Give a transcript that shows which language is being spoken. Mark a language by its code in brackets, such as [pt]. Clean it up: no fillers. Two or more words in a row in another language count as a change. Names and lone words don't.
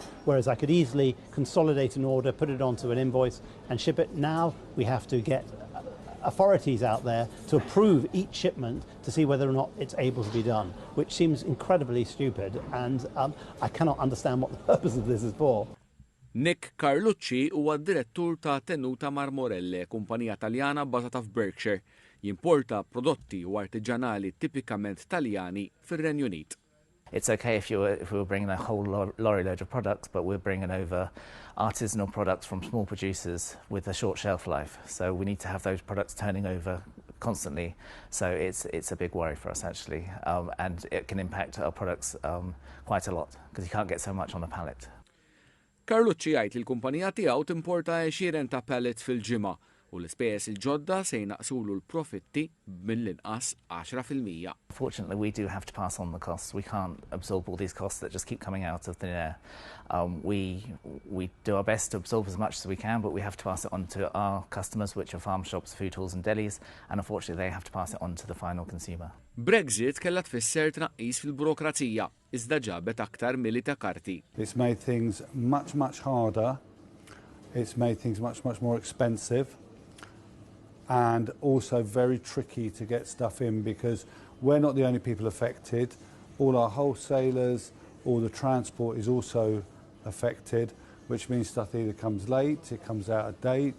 [en] Whereas I could easily consolidate an order, put it onto an invoice and ship it. Now we have to get authorities out there to approve each shipment to see whether or not it's able to be done, which seems incredibly stupid, and I cannot understand what the purpose of this is for. [mt] Nick Carlucci huwa d-direttur ta' Tenuta Marmorelle, kumpanija Taljana bbażata f'Berkshire. Jimporta prodotti u artiġanali tipikament Taljani fir-Renju Unit. [en] It's okay if we were bringing a whole lorry load of products, but we're bringing over artisanal products from small producers with a short shelf life. So we need to have those products turning over constantly. So it's a big worry for us actually, and it can impact our products quite a lot because you can't get so much on a pallet. [mt] Carlucci jgħid li l-kumpanija tiegħu timporta 20 ta' pallets fil-ġimgħa u l-ispejjeż il-ġodda se jnaqsulu l-profitti mill-inqas 10%. [en] Fortunately, we do have to pass on the costs. We can't absorb all these costs that just keep coming out of thin air. We do our best to absorb as much as we can, but we have to pass it on to our customers, which are farm shops, food halls and delis, and unfortunately they have to pass it on to the final consumer. [mt] Brexit kellha tfisser tnaqqis fil-burokrazija, iżda ġabet aktar milli ta' karti. [en] It's made things much harder. It's made things much more expensive, and also very tricky to get stuff in because we're not the only people affected. All our wholesalers, all the transport is also affected, which means stuff either comes late, it comes out of date.